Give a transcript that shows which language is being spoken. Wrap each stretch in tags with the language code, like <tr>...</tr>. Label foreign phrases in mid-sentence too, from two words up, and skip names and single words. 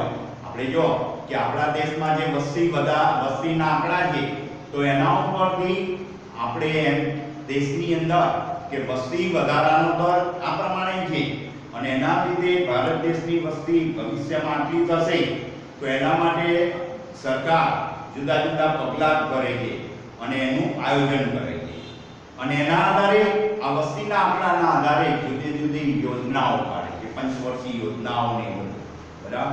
<gu>આપણે જો કે આપણા દેશમાં જે વસ્તીના આંકડા છે તો એના ઉપરથી આપણે દેશની અંદર કે વસ્તી વધારાનો દર આ પ્રમાણે છે અને એના લીધે ભારત દેશની વસ્તી ભવિષ્યમાં આટલી થશે, તો એના માટે સરકાર જુદા જુદા પગલાં કરે છે અને એનું આયોજન કરે છે, અને એના આધારે આ વસ્તીના આંકડાના આધારે જુદી જુદી યોજનાઓ કાઢે છે, પંચવર્ષીય યોજનાઓ ને બધું, બરાબર।</gu>